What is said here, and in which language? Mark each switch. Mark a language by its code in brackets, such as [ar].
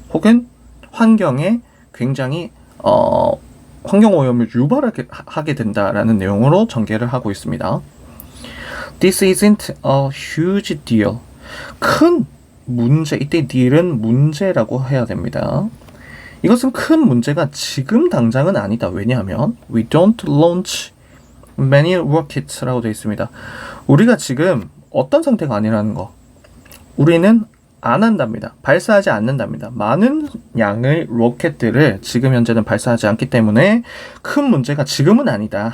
[ko] 혹은 환경에 굉장히 환경오염을 유발하게 된다라는 내용으로 전개를 하고 있습니다. [en] This isn't a huge deal. [ko] 큰 문제, 이때 deal은 문제라고 해야 됩니다. 이것은 큰 문제가 지금 당장은 아니다. 왜냐하면 [en] we don't launch many rockets [ko] 라고 되어 있습니다. 우리가 지금 어떤 상태가 아니라는 거. 우리는 안 한답니다. 발사하지 않는답니다. 많은 양의 로켓들을 지금 현재는 발사하지 않기 때문에 큰 문제가 지금은 아니다.